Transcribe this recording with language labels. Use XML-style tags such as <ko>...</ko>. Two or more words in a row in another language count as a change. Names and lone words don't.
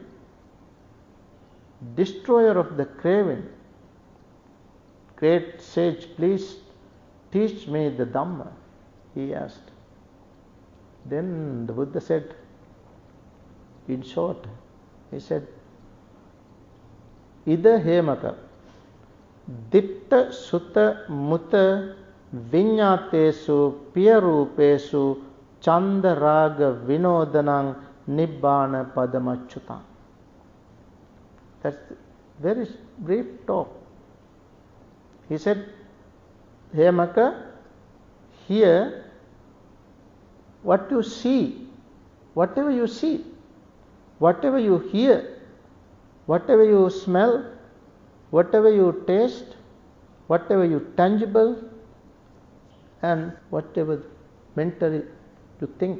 <en>Destroyer of the craving. great sage, please teach me the Dhamma, he asked. Then the Buddha said, in short, he said,</en> <pi>Ida hemaka, ditta sutta mutta vinyatesu piyarupesu chanda raga vinodanang nibbana padamachyutam.</pi> <en>That's very brief talk. He said, Hemaka, here what you see, whatever you see, whatever you hear, whatever you smell, whatever you taste, whatever you tangible, and whatever mentally you think.</en>